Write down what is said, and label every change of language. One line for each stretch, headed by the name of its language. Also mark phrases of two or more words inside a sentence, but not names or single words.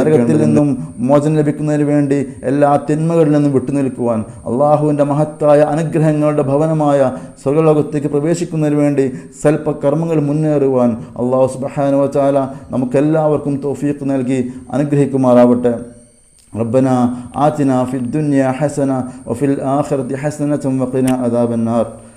Malayalam: നരകത്തിൽ നിന്നും മോചനം ലഭിക്കുന്നതിന് വേണ്ടി എല്ലാ തിന്മകളിൽ നിന്നും വിട്ടുനിൽക്കുവാൻ, അള്ളാഹുവിൻ്റെ മഹത്തായ അനുഗ്രഹങ്ങളുടെ ഭവനമായ സ്വർഗ്ഗലോകത്തേക്ക് പ്രവേശിക്കുന്നതിന് വേണ്ടി സൽപ്പകർമ്മങ്ങൾ മുന്നേറുവാൻ
Arabic: الله سبحانه وتعالى
Malayalam: നമുക്കെല്ലാവർക്കും തൗഫീഖ് നൽകി അനുഗ്രഹിക്കുമാറാവട്ടെ.
Arabic: ربنا آتنا في الدنيا حسنة وفي الآخرة حسنة وقنا عذاب النار.